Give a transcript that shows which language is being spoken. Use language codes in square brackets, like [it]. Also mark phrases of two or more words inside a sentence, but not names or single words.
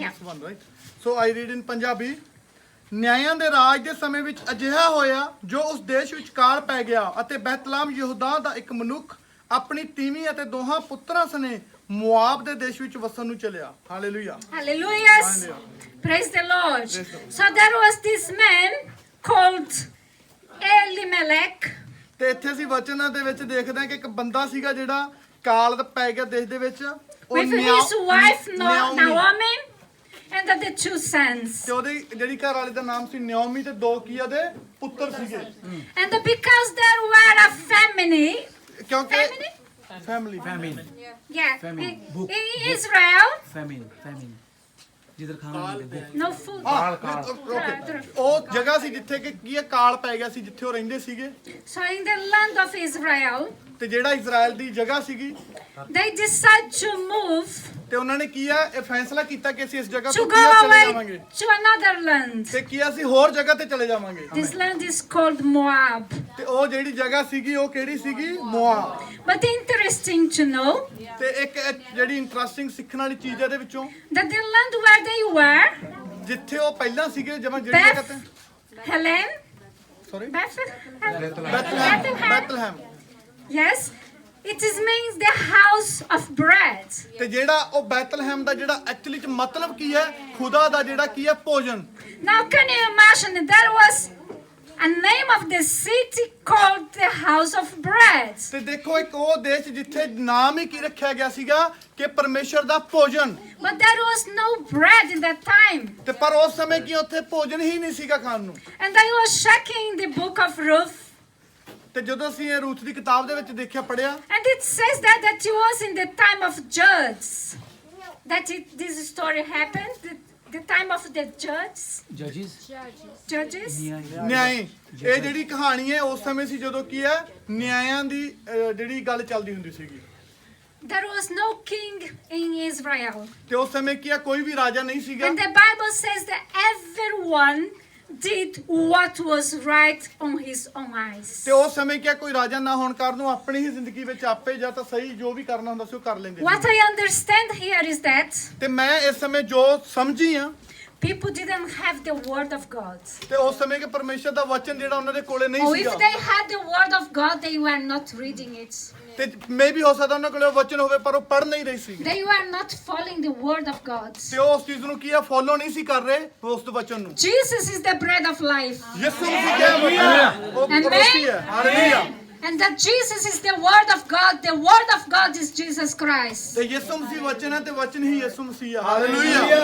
[en] Yeah. verse 1, right? So I read in Punjabi. [pa] ਨਿਆਂਇਆਂ ਦੇ ਰਾਜ ਦੇ ਸਮੇਂ ਵਿੱਚ ਅਜਿਹਾ ਹੋਇਆ ਜੋ ਉਸ ਦੇਸ਼ ਵਿੱਚ ਕਾਲ ਪੈ ਗਿਆ ਅਤੇ ਬੈਤਲਹਮ ਯਹੂਦਾ ਦਾ ਇੱਕ ਮਨੁੱਖ ਆਪਣੀ ਤੀਵੀਂ ਅਤੇ ਦੋਹਾਂ ਪੁੱਤਰਾਂ ਸਣੇ ਮੁਆਬ ਦੇ ਦੇਸ਼ ਵਿੱਚ ਵਸਣ ਨੂੰ ਚਲਿਆ। ਹਾਲੇਲੂਇਆ। [en] Hallelujah. Praise the Lord. So there was this man called Elimelech. [pa] ਤੇ ਇੱਥੇ ਅਸੀਂ ਵਚਨਾਂ ਦੇ ਵਿੱਚ ਦੇਖਦੇ ਹਾਂ ਕਿ ਇੱਕ ਬੰਦਾ ਸੀਗਾ ਜਿਹੜਾ ਕਾਲ ਪੈ ਗਿਆ ਦੇਸ਼ ਦੇ ਵਿੱਚ। ਉਹ [en] With his wife [pa] ਨਿਆਓਮੀ। [en] Naomi and the two sons. [pa] ਤੇ ਉਹਦੀ ਜਿਹੜੀ ਘਰ ਵਾਲੇ ਦਾ ਨਾਮ ਸੀ ਨਿਆਓਮੀ ਤੇ ਦੋ ਕੀ ਉਹਦੇ ਪੁੱਤਰ ਸੀਗੇ। [en] And because there were a family, [pa] ਕਿਉਂਕਿ [en] family? ਫੈਮਿਲੀ Yeah, Famine. in Israel, Famine. [pa] ਜਿੱਧਰ ਖਾਣਾ ਨਹੀਂ ਦਿੰਦੇ। [en] no food. [pa] ਓਕੇ। ਉਹ ਜਗ੍ਹਾ ਸੀ ਜਿੱਥੇ ਕਿ ਕੀ ਕਾਲ ਪੈ ਗਿਆ ਸੀ, ਜਿੱਥੇ ਉਹ ਰਹਿੰਦੇ ਸੀਗੇ। [en] So in the land of Israel, [pa] ਤੇ ਜਿਹੜਾ ਇਜ਼ਰਾਈਲ ਦੀ ਜਗ੍ਹਾ ਸੀਗੀ, [en] they decide to move [pa] ਤੇ ਉਹਨਾਂ ਨੇ ਕੀ ਆ ਇਹ ਫੈਸਲਾ ਕੀਤਾ ਕਿ ਅਸੀਂ ਇਸ ਜਗ੍ਹਾ [en] to [pa] ਤੋਂ [en] go [pa] ਕੀ ਆ ਚਲੇ [en] away [pa] ਜਾਵਾਂਗੇ [en] to another land. [pa] ਤੇ ਕੀ ਅਸੀਂ ਹੋਰ ਜਗ੍ਹਾ ਤੇ ਚਲੇ ਜਾਵਾਂਗੇ। [en] This land is called Moab. [pa] ਤੇ ਉਹ ਜਿਹੜੀ ਜਗ੍ਹਾ ਸੀਗੀ ਉਹ ਕਿਹੜੀ ਸੀਗੀ? ਮੋਆਬ। [en] But interesting to know [pa] ਤੇ ਇੱਕ ਜਿਹੜੀ ਇੰਟਰਸਟਿੰਗ ਸਿੱਖਣ ਵਾਲੀ ਚੀਜ਼ ਇਹਦੇ ਵਿੱਚੋਂ, [en] that the land where they were, [pa] ਜਿੱਥੇ ਉਹ ਪਹਿਲਾਂ ਸੀਗੇ ਜਿਵੇਂ ਜਿਹੜੀ ਜਗ੍ਹਾ ਤੇ [en] Bethlehem, ਸੌਰੀ Bethlehem. [pa] ਬੈਤਲਹਮ, [en] Yes, it is means the house of bread. [pa] ਤੇ ਜਿਹੜਾ ਉਹ ਬੈਤਲਹਮ ਦਾ ਜਿਹੜਾ ਐਕਚੁਅਲੀ ਚ ਮਤਲਬ ਕੀ ਹੈ? ਖੁਦਾ ਦਾ ਜਿਹੜਾ ਕੀ ਹੈ? ਭੋਜਨ। [en] Now can you imagine there was a name of the city called the house of bread. [pa] ਤੇ ਦੇਖੋ ਇੱਕ ਉਹ ਦੇਸ਼ ਜਿੱਥੇ ਨਾਮ ਹੀ ਕੀ ਰੱਖਿਆ ਗਿਆ ਸੀਗਾ ਕਿ ਪਰਮੇਸ਼ਰ ਦਾ ਭੋਜਨ। [en] But there was no bread in that time. [pa] ਤੇ ਪਰ ਉਸ ਸਮੇਂ ਕੀ ਉੱਥੇ ਭੋਜਨ ਹੀ ਨਹੀਂ ਸੀਗਾ ਖਾਣ ਨੂੰ। [en] And I was checking the book of Ruth, [pa] ਤੇ ਜਦੋਂ ਅਸੀਂ ਇਹ ਰੂਥ ਦੀ ਕਿਤਾਬ ਦੇ ਵਿੱਚ ਦੇਖਿਆ ਪੜਿਆ, [en] and it says that it was in the time of Judges that this story happened. The time of the judges. Judges. [pa] ਨਿਆਂਏ, ਇਹ ਜਿਹੜੀ ਕਹਾਣੀ ਹੈ ਉਸ ਸਮੇਂ ਸੀ ਜਦੋਂ ਕੀ ਹੈ ਨਿਆਂਇਆਂ ਦੀ ਜਿਹੜੀ ਗੱਲ ਚੱਲਦੀ ਹੁੰਦੀ ਸੀਗੀ। [en] There was no king in Israel. [pa] ਤੇ ਉਸ ਸਮੇਂ ਕੀ ਹੈ ਕੋਈ ਵੀ ਰਾਜਾ ਨਹੀਂ ਸੀਗਾ। [en] And the Bible says that everyone did what was right on his own eyes. [pa] ਤੇ ਉਸ ਸਮੇਂ ਕੀ ਕੋਈ ਰਾਜਾ ਨਾ ਹੋਣ ਕਾਰਨ ਉਹ ਆਪਣੀ ਹੀ ਜ਼ਿੰਦਗੀ ਵਿੱਚ ਆਪੇ ਜਾਂ ਤਾਂ ਸਹੀ ਜੋ ਵੀ ਕਰਨਾ ਹੁੰਦਾ ਸੀ ਉਹ ਕਰ ਲੈਂਦੇ [en] What [pa] ਸੀ। [en] I understand here is that [pa] ਤੇ ਮੈਂ ਇਸ ਸਮੇਂ ਜੋ ਸਮਝੀ ਆ, [en] people didn't have the word of God. [pa] ਤੇ ਉਸ ਸਮੇਂ ਕਿ ਪਰਮੇਸ਼ਰ ਦਾ ਵਚਨ ਜਿਹੜਾ ਉਹਨਾਂ ਦੇ ਕੋਲੇ [en] Or [pa] ਨਹੀਂ [en] if [pa] ਸੀਗਾ। [en] they had the word of God, they were not reading it. [pa] ਤੇ ਮੇ ਵੀ ਹੋ ਸਕਦਾ ਉਹਨਾਂ ਕੋਲੇ ਉਹ ਵਚਨ ਹੋਵੇ ਪਰ ਉਹ ਪੜ੍ਹ ਨਹੀਂ ਰਹੀ ਸੀ। [en] They were not following the word of God. [pa] ਤੇ ਉਹ ਉਸ ਚੀਜ਼ ਨੂੰ ਕੀ ਆ ਫੋਲੋ ਨਹੀਂ ਸੀ ਕਰ ਰਹੇ ਉਸ ਵਚਨ ਨੂੰ। [en] Jesus is the bread of life. [pa] ਯਿਸੂ ਮਸੀਹ ਕਿਹਾ ਉਹ ਰੋਟੀ ਹੈ। ਹਾਲੇਲੂਇਆ। [en] And that Jesus is the word of God. The word of God is Jesus Christ. [pa] ਤੇ ਯਿਸੂ ਮਸੀਹ ਵਚਨ ਹੈ ਤੇ ਵਚਨ ਹੀ ਯਿਸੂ ਮਸੀਹ ਹੈ। ਹਾਲੇਲੂਇਆ।